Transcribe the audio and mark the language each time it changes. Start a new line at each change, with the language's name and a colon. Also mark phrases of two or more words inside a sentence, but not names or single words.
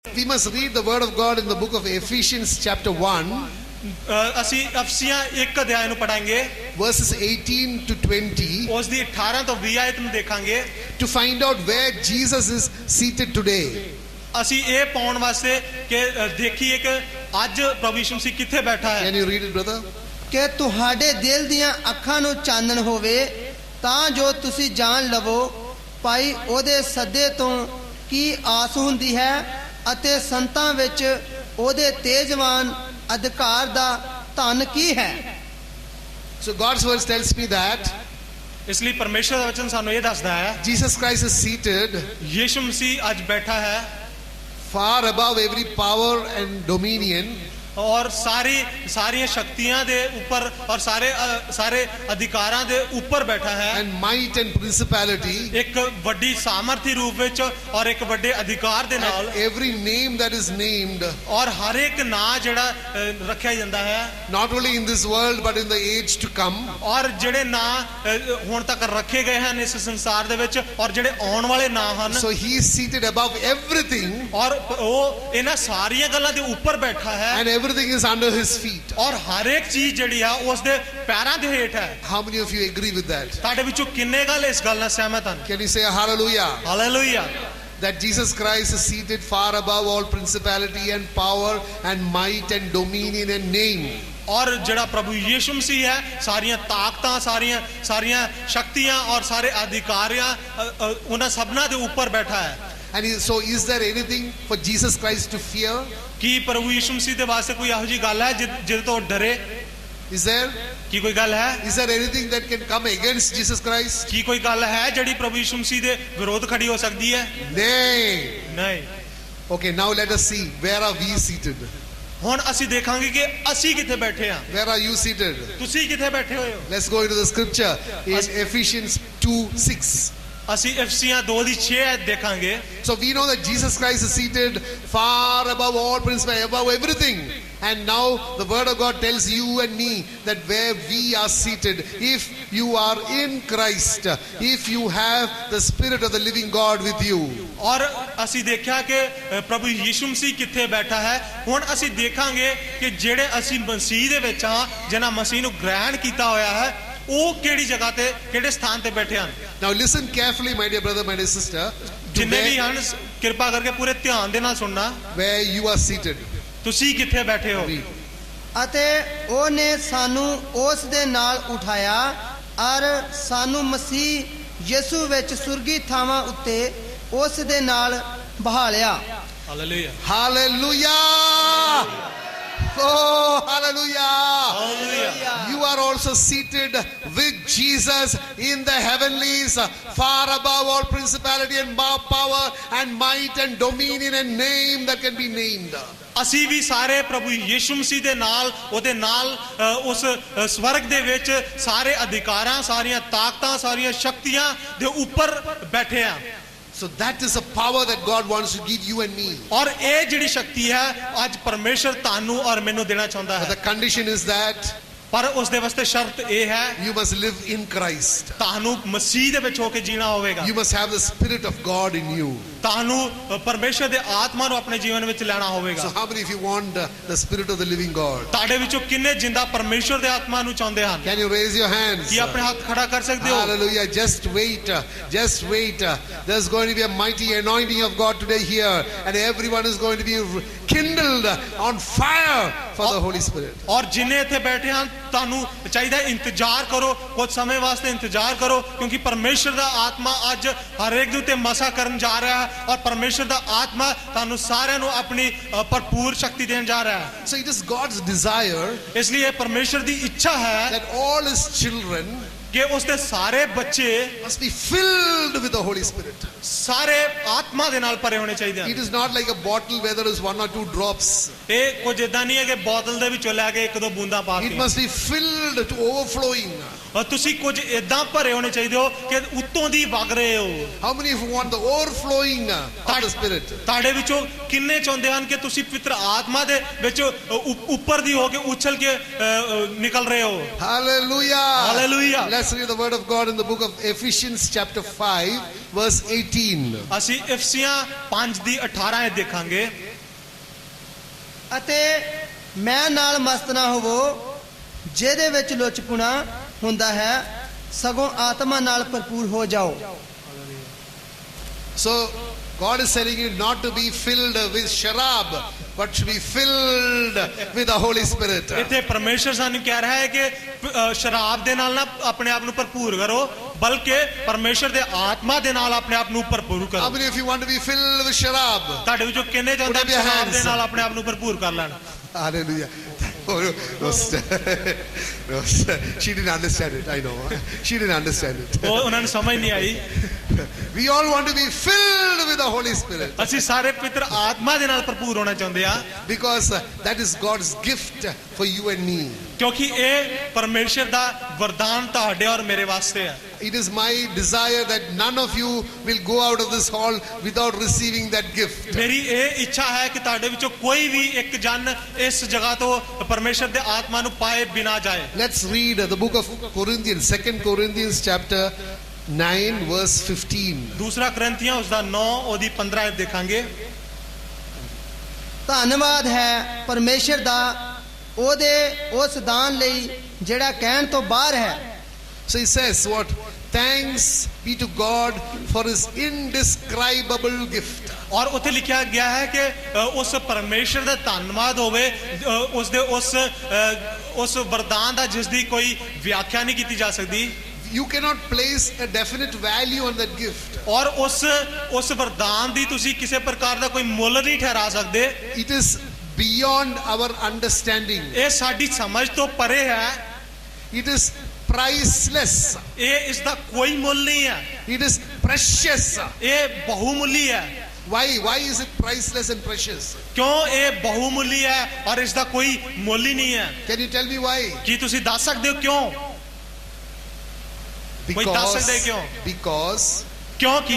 English: We must read the word of God in the book of Ephesians chapter 1.
Punjabi: ਅਸੀਂ ਅਫਸੀਆਂ 1 ਅਧਿਆਇ ਨੂੰ ਪੜਾਂਗੇ
English: Verses 18 to 20.
Punjabi: ਉਸ ਦੀ 18 ਤੋਂ 20 ਆਇਤ ਨੂੰ ਦੇਖਾਂਗੇ
English: To find out where Jesus is seated today.
Punjabi: ਅਸੀਂ ਇਹ ਪਾਉਣ ਵਾਸਤੇ ਕਿ ਦੇਖੀਏ ਕਿ ਅੱਜ ਪ੍ਰਭੂ ਯਿਸੂ ਮਸੀਹ ਕਿੱਥੇ ਬੈਠਾ ਹੈ।
English: Can you read it, brother?
Punjabi: ਕਿ ਤੁਹਾਡੇ ਦਿਲ ਦੀਆਂ ਅੱਖਾਂ ਨੂੰ ਚਾਨਣ ਹੋਵੇ ਤਾਂ ਜੋ ਤੁਸੀਂ ਜਾਣ ਲਵੋ ਭਾਈ ਉਹਦੇ ਸੱਦੇ ਤੋਂ ਕੀ ਆਸ ਹੁੰਦੀ ਹੈ ਅਤੇ ਸੰਤਾਂ ਵਿੱਚ ਉਹਦੇ ਤੇਜਵਾਨ ਅਧਿਕਾਰ ਦਾ ਧਨ ਕੀ ਹੈ।
English: So God's word tells me that
Punjabi: ਇਸ ਲਈ ਪਰਮੇਸ਼ਰ ਦਾ ਵਚਨ ਸਾਨੂੰ ਇਹ ਦੱਸਦਾ ਹੈ
English: Jesus Christ is seated
Punjabi: ਯਿਸੂ ਮਸੀਹ ਅੱਜ ਬੈਠਾ ਹੈ
English: far above every power and dominion.
Punjabi: ਔਰ ਸਾਰੀਆਂ ਸ਼ਕਤੀਆਂ ਦੇ ਉੱਪਰ ਔਰ ਸਾਰੇ ਅਧਿਕਾਰਾਂ ਦੇ ਉੱਪਰ ਬੈਠਾ ਹੈ
English: And might and principality.
Punjabi: ਇੱਕ ਵੱਡੀ ਸਾਮਰਥੀ ਰੂਪ ਵਿੱਚ ਔਰ ਇੱਕ ਵੱਡੇ ਅਧਿਕਾਰ ਦੇ ਨਾਲ
English: And every name that is named,
Punjabi: ਔਰ ਹਰ ਇੱਕ ਨਾਂ ਜਿਹੜਾ ਰੱਖਿਆ ਜਾਂਦਾ ਹੈ
English: not only in this world but in the age to come.
Punjabi: ਔਰ ਜਿਹੜੇ ਨਾਂ ਹੁਣ ਤੱਕ ਰੱਖੇ ਗਏ ਹਨ ਇਸ ਸੰਸਾਰ ਦੇ ਵਿੱਚ ਔਰ ਜਿਹੜੇ ਆਉਣ ਵਾਲੇ ਨਾਂ ਹਨ
English: So he is seated above everything.
Punjabi: ਔਰ ਉਹ ਇਹਨਾਂ ਸਾਰੀਆਂ ਗੱਲਾਂ ਦੇ ਉੱਪਰ ਬੈਠਾ ਹੈ
English: And everything is under his feet.
Punjabi: ਔਰ ਹਰ ਇੱਕ ਚੀਜ਼ ਜਿਹੜੀ ਆ ਉਸ ਦੇ ਪੈਰਾਂ ਦੇ ਹੇਠ ਹੈ।
English: How many of you agree with that?
Punjabi: ਤੁਹਾਡੇ ਵਿੱਚੋਂ ਕਿੰਨੇ ਗੱਲ ਇਸ ਗੱਲ ਨਾਲ ਸਹਿਮਤ ਹਨ?
English: Can you say hallelujah?
Punjabi: ਹਾਲੇਲੂਇਆ।
English: That Jesus Christ is seated far above all principality and power and might and dominion and name.
Punjabi: ਔਰ ਜਿਹੜਾ ਪ੍ਰਭੂ ਯਿਸੂ ਮਸੀਹ ਹੈ ਸਾਰੀਆਂ ਤਾਕਤਾਂ ਸਾਰੀਆਂ ਸ਼ਕਤੀਆਂ ਔਰ ਸਾਰੇ ਅਧਿਕਾਰੀਆਂ ਉਹਨਾਂ ਸਭਨਾਂ ਦੇ ਉੱਪਰ ਬੈਠਾ ਹੈ।
English: And so is there anything for Jesus Christ to fear?
Punjabi: ਕੀ ਪ੍ਰਭੂ ਯਿਸੂ ਮਸੀਹ ਦੇ ਵਾਸਤੇ ਕੋਈ ਇਹੋ ਜਿਹੀ ਗੱਲ ਹੈ ਜਿਹਦੇ ਤੋਂ ਡਰੇ?
English: Is there?
Punjabi: ਕੀ ਕੋਈ ਗੱਲ ਹੈ?
English: Is there anything that can come against Jesus Christ?
Punjabi: ਕੀ ਕੋਈ ਗੱਲ ਹੈ ਜਿਹੜੀ ਪ੍ਰਭੂ ਯਿਸੂ ਮਸੀਹ ਦੇ ਵਿਰੋਧ ਖੜੀ ਹੋ ਸਕਦੀ ਹੈ?
English: Nay.
Punjabi: ਨਹੀਂ।
English: Okay, now let us see. Where are we seated?
Punjabi: ਹੁਣ ਅਸੀਂ ਦੇਖਾਂਗੇ ਕਿ ਅਸੀਂ ਕਿੱਥੇ ਬੈਠੇ ਹਾਂ।
English: Where are you seated?
Punjabi: ਤੁਸੀਂ ਕਿੱਥੇ ਬੈਠੇ ਹੋਏ ਹੋ?
English: Let's go into the scripture in Ephesians 2:6.
Punjabi: ਅਸੀਂ ਅਫਸੀਆਂ 2:6 ਦੇਖਾਂਗੇ।
English: So we know that Jesus Christ is seated far above all principality, above everything. And now the word of God tells you and me that where we are seated, if you are in Christ, if you have the Spirit of the living God with you.
Punjabi: ਔਰ ਅਸੀਂ ਦੇਖਿਆ ਕਿ ਪ੍ਰਭੂ ਯਿਸੂ ਮਸੀਹ ਕਿੱਥੇ ਬੈਠਾ ਹੈ। ਹੁਣ ਅਸੀਂ ਦੇਖਾਂਗੇ ਕਿ ਜਿਹੜੇ ਅਸੀਂ ਮਸੀਹ ਦੇ ਵਿੱਚ ਹਾਂ ਜਿਨ੍ਹਾਂ ਮਸੀਹ ਨੂੰ ਗ੍ਰਹਿਣ ਕੀਤਾ ਹੋਇਆ ਹੈ ਉਹ ਕਿਹੜੀ ਜਗ੍ਹਾ ਤੇ ਕਿਹੜੇ ਸਥਾਨ ਤੇ ਬੈਠੇ ਹਨ।
English: Now listen carefully, my dear brother, my dear sister.
Punjabi: ਜਿੰਨੇ ਵੀ ਹਨ ਕਿਰਪਾ ਕਰਕੇ ਪੂਰੇ ਧਿਆਨ ਦੇ ਨਾਲ ਸੁਣਨਾ।
English: Where you are seated.
Punjabi: ਤੁਸੀਂ ਕਿੱਥੇ ਬੈਠੇ ਹੋ? ਅਤੇ ਉਹਨੇ ਸਾਨੂੰ ਉਸ ਦੇ ਨਾਲ ਉਠਾਇਆ ਔਰ ਸਾਨੂੰ ਮਸੀਹ ਯਿਸੂ ਵਿੱਚ ਸੁਰਗੀ ਥਾਵਾਂ ਉੱਤੇ ਉਸ ਦੇ ਨਾਲ ਬਹਾਲਿਆ। ਹਾਲੇਲੂਇਆ।
English: Hallelujah. Oh, hallelujah.
Punjabi: ਹਾਲੇਲੂਇਆ।
English: You are also seated with Jesus in the heavenlies, far above all principality and power and might and dominion and name that can be named.
Punjabi: ਅਸੀਂ ਵੀ ਸਾਰੇ ਪ੍ਰਭੂ ਯਿਸੂ ਮਸੀਹ ਦੇ ਨਾਲ ਉਹਦੇ ਨਾਲ ਉਸ ਸਵਰਗ ਦੇ ਵਿੱਚ ਸਾਰੇ ਅਧਿਕਾਰਾਂ ਸਾਰੀਆਂ ਤਾਕਤਾਂ ਸਾਰੀਆਂ ਸ਼ਕਤੀਆਂ ਦੇ ਉੱਪਰ ਬੈਠੇ ਆ।
English: So that is a power that God wants to give you and me.
Punjabi: ਔਰ ਇਹ ਜਿਹੜੀ ਸ਼ਕਤੀ ਹੈ ਅੱਜ ਪਰਮੇਸ਼ਰ ਤੁਹਾਨੂੰ ਔਰ ਮੈਨੂੰ ਦੇਣਾ ਚਾਹੁੰਦਾ
English: But
Punjabi: ਹੈ।
English: the condition is that
Punjabi: ਪਰ ਉਸ ਦੇ ਵਾਸਤੇ ਸ਼ਰਤ ਇਹ ਹੈ
English: you must live in Christ.
Punjabi: ਤੁਹਾਨੂੰ ਮਸੀਹ ਦੇ ਵਿੱਚ ਹੋ ਕੇ ਜੀਣਾ ਹੋਵੇਗਾ।
English: You must have the Spirit of God in you.
Punjabi: ਤੁਹਾਨੂੰ ਪਰਮੇਸ਼ਰ ਦੇ ਆਤਮਾ ਨੂੰ ਆਪਣੇ ਜੀਵਨ ਵਿੱਚ ਲੈਣਾ ਹੋਵੇਗਾ।
English: So how many of you want the Spirit of the living God?
Punjabi: ਤੁਹਾਡੇ ਵਿੱਚੋਂ ਕਿੰਨੇ ਜਿੰਦਾ ਪਰਮੇਸ਼ਰ ਦੇ ਆਤਮਾ ਨੂੰ ਚਾਹੁੰਦੇ ਹਨ?
English: Can you raise your hands?
Punjabi: ਕੀ ਆਪਣੇ ਹੱਥ ਖੜਾ ਕਰ ਸਕਦੇ ਹੋ?
English: Hallelujah. Just wait. Just wait. There's going to be a mighty anointing of God today here. And everyone is going to be kindled on fire for the Holy Spirit.
Punjabi: ਔਰ ਜਿੰਨੇ ਇੱਥੇ ਬੈਠੇ ਹਨ ਤੁਹਾਨੂੰ ਚਾਹੀਦਾ ਇੰਤਜ਼ਾਰ ਕਰੋ ਕੁਝ ਸਮੇਂ ਵਾਸਤੇ ਇੰਤਜ਼ਾਰ ਕਰੋ ਕਿਉਂਕਿ ਪਰਮੇਸ਼ਰ ਦਾ ਆਤਮਾ ਅੱਜ ਹਰ ਇੱਕ ਦੇ ਉੱਤੇ ਮਸਾ ਕਰਨ ਜਾ ਰਿਹਾ ਹੈ ਔਰ ਪਰਮੇਸ਼ਰ ਦਾ ਆਤਮਾ ਤੁਹਾਨੂੰ ਸਾਰਿਆਂ ਨੂੰ ਆਪਣੀ ਭਰਪੂਰ ਸ਼ਕਤੀ ਦੇਣ ਜਾ ਰਿਹਾ ਹੈ।
English: So it is God's desire
Punjabi: ਇਸ ਲਈ ਇਹ ਪਰਮੇਸ਼ਰ ਦੀ ਇੱਛਾ ਹੈ
English: that all his children
Punjabi: ਕਿ ਉਸਦੇ ਸਾਰੇ ਬੱਚੇ
English: must be filled with the Holy Spirit.
Punjabi: ਸਾਰੇ ਆਤਮਾ ਦੇ ਨਾਲ ਭਰੇ ਹੋਣੇ ਚਾਹੀਦੇ ਹਨ।
English: It is not like a bottle where there is 1 or 2 drops.
Punjabi: ਇਹ ਕੁਝ ਇਦਾਂ ਨਹੀਂ ਹੈ ਕਿ ਬੋਤਲ ਦੇ ਵਿੱਚੋਂ ਲੈ ਕੇ 1-2 ਬੂੰਦਾਂ ਪਾ
English: It
Punjabi: ਕੇ
English: must be filled to overflowing.
Punjabi: ਔਰ ਤੁਸੀਂ ਕੁਝ ਇਦਾਂ ਭਰੇ ਹੋਣੇ ਚਾਹੀਦੇ ਹੋ ਕਿ ਉੱਤੋਂ ਦੀ ਵਗ ਰਹੇ ਹੋ।
English: How many of you want the overflowing of the Spirit?
Punjabi: ਤੁਹਾਡੇ ਵਿੱਚੋਂ ਕਿੰਨੇ ਚਾਹੁੰਦੇ ਹਨ ਕਿ ਤੁਸੀਂ ਪਵਿੱਤਰ ਆਤਮਾ ਦੇ ਵਿੱਚ ਉੱਪਰ ਦੀ ਹੋ ਕੇ ਉਛਲ ਕੇ ਨਿਕਲ ਰਹੇ ਹੋ?
English: Hallelujah. Hallelujah. Let's read the word of God in the book of Ephesians chapter 5 verse 18.
Punjabi: ਅਸੀਂ ਇਫਸੀਆਂ 5 ਦੀ 18 ਦੇਖਾਂਗੇ। ਅਤੇ ਮੈਂ ਨਾਲ ਮਸਤ ਨਾ ਹੋਵੋ ਜਿਹਦੇ ਵਿੱਚ ਲੁਚਪੁਣਾ ਹੁੰਦਾ ਹੈ ਸਗੋਂ ਆਤਮਾ ਨਾਲ ਭਰਪੂਰ ਹੋ ਜਾਓ।
English: So God is telling you not to be filled with sharab, but to be filled with the Holy Spirit.
Punjabi: ਇੱਥੇ ਪਰਮੇਸ਼ਰ ਸਾਨੂੰ ਕਹਿ ਰਿਹਾ ਹੈ ਕਿ ਸ਼ਰਾਬ ਦੇ ਨਾਲ ਨਾ ਆਪਣੇ ਆਪ ਨੂੰ ਭਰਪੂਰ ਕਰੋ, ਬਲਕਿ ਪਰਮੇਸ਼ਰ ਦੇ ਆਤਮਾ ਦੇ ਨਾਲ ਆਪਣੇ ਆਪ ਨੂੰ ਭਰਪੂਰ
English: How
Punjabi: ਕਰੋ।
English: many of you want to be filled with sharab?
Punjabi: ਤੁਹਾਡੇ ਵਿੱਚੋਂ ਕਿੰਨੇ ਚਾਹੁੰਦੇ
English: Put up your
Punjabi: ਸ਼ਰਾਬ ਦੇ
English: hands.
Punjabi: ਨਾਲ ਆਪਣੇ ਆਪ ਨੂੰ ਭਰਪੂਰ ਕਰ ਲੈਣ?
English: Hallelujah. Oh, no, no, she didn't understand it. I know. She didn't understand it.
Punjabi: ਉਹ ਉਹਨਾਂ ਨੂੰ ਸਮਝ ਨਹੀਂ ਆਈ।
English: We all want to be filled with the Holy Spirit
Punjabi: ਅਸੀਂ ਸਾਰੇ ਪਵਿੱਤਰ ਆਤਮਾ ਦੇ ਨਾਲ ਭਰਪੂਰ ਹੋਣਾ ਚਾਹੁੰਦੇ ਆ,
English: because that is God's gift for you and me.
Punjabi: ਕਿਉਂਕਿ ਇਹ ਪਰਮੇਸ਼ਰ ਦਾ ਵਰਦਾਨ ਤੁਹਾਡੇ ਔਰ ਮੇਰੇ ਵਾਸਤੇ ਹੈ।
English: It is my desire that none of you will go out of this hall without receiving that gift.
Punjabi: ਮੇਰੀ ਇਹ ਇੱਛਾ ਹੈ ਕਿ ਤੁਹਾਡੇ ਵਿੱਚੋਂ ਕੋਈ ਵੀ ਇੱਕ ਜਨ ਇਸ ਜਗ੍ਹਾ ਤੋਂ ਪਰਮੇਸ਼ਰ ਦੇ ਆਤਮਾ ਨੂੰ ਪਾਏ ਬਿਨਾ ਜਾਏ।
English: Let's read the book of Corinthians, 2 Corinthians chapter 9 verse 15.
Punjabi: ਦੂਸਰਾ ਕਰੰਥੀਆਂ ਉਸਦਾ 9 ਉਹਦੀ 15 ਦੇਖਾਂਗੇ। ਧੰਨਵਾਦ ਹੈ ਪਰਮੇਸ਼ਰ ਦਾ ਉਹਦੇ ਉਸ ਦਾਨ ਲਈ ਜਿਹੜਾ ਕਹਿਣ ਤੋਂ ਬਾਹਰ ਹੈ।
English: So he says what? Thanks be to God for his indescribable gift.
Punjabi: ਔਰ ਉੱਥੇ ਲਿਖਿਆ ਗਿਆ ਹੈ ਕਿ ਉਸ ਪਰਮੇਸ਼ਰ ਦਾ ਧੰਨਵਾਦ ਹੋਵੇ, ਉਸ ਦੇ ਉਸ ਵਰਦਾਨ ਦਾ ਜਿਸ ਦੀ ਕੋਈ ਵਿਆਖਿਆ ਨਹੀਂ ਕੀਤੀ ਜਾ ਸਕਦੀ।
English: You cannot place a definite value on that gift.
Punjabi: ਔਰ ਉਸ ਵਰਦਾਨ ਦੀ ਤੁਸੀਂ ਕਿਸੇ ਪ੍ਰਕਾਰ ਦਾ ਕੋਈ ਮੁੱਲ ਨਹੀਂ ਠਹਿਰਾ ਸਕਦੇ।
English: It is beyond our understanding.
Punjabi: ਇਹ ਸਾਡੀ ਸਮਝ ਤੋਂ ਪਰੇ ਹੈ।
English: It is priceless.
Punjabi: ਇਹ ਇਸ ਦਾ ਕੋਈ ਮੁੱਲ ਨਹੀਂ ਹੈ।
English: It is precious.
Punjabi: ਇਹ ਬਹੁਮੁੱਲੀ ਹੈ।
English: Why is it priceless and precious?
Punjabi: ਕਿਉਂ ਇਹ ਬਹੁਮੁੱਲੀ ਹੈ ਔਰ ਇਸ ਦਾ ਕੋਈ ਮੁੱਲ ਹੀ ਨਹੀਂ ਹੈ?
English: Can you tell me why?
Punjabi: ਕੀ ਤੁਸੀਂ ਦੱਸ ਸਕਦੇ ਹੋ ਕਿਉਂ? ਕੋਈ ਦੱਸ ਸਕਦੇ ਕਿਉਂ?
English: Because
Punjabi: ਕਿਉਂਕਿ